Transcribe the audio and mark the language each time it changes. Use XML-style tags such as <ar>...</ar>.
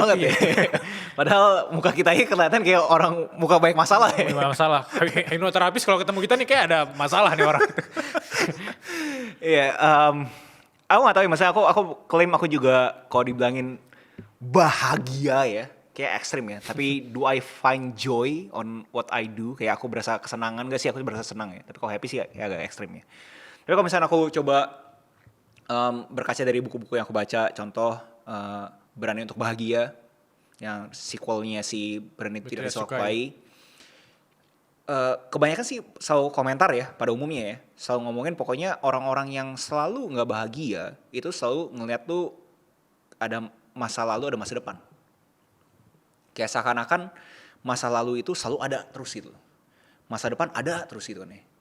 <id>banget ya. Padahal muka kita ini kelihatan kayak orang muka banyak masalah ya. Gimana masalah? Hipnoterapis kalau ketemu kita nih kayak ada masalah nih orang. Iya, aku gak tahu ya, maksudnya aku klaim aku juga kalau dibilangin bahagia ya, kayak ekstrim ya.</id> <en>Tapi do I find joy on what I do?</en> <id>Kayak aku berasa kesenangan gak sih? Aku berasa senang ya. Tapi kalau happy sih ya agak ekstrim ya. Tapi kalau misalnya aku coba berkaca dari buku-buku yang aku baca, contoh Berani Untuk Bahagia, yang sequelnya si Berani Tidak Disukai. Kebanyakan sih selalu komentar ya pada umumnya ya, selalu ngomongin pokoknya orang-orang yang selalu nggak bahagia itu selalu ngeliat tuh ada masa lalu ada masa depan, kayak seakan-akan masa lalu itu selalu ada terus gitu, masa depan ada terus gitu kan ya.</id>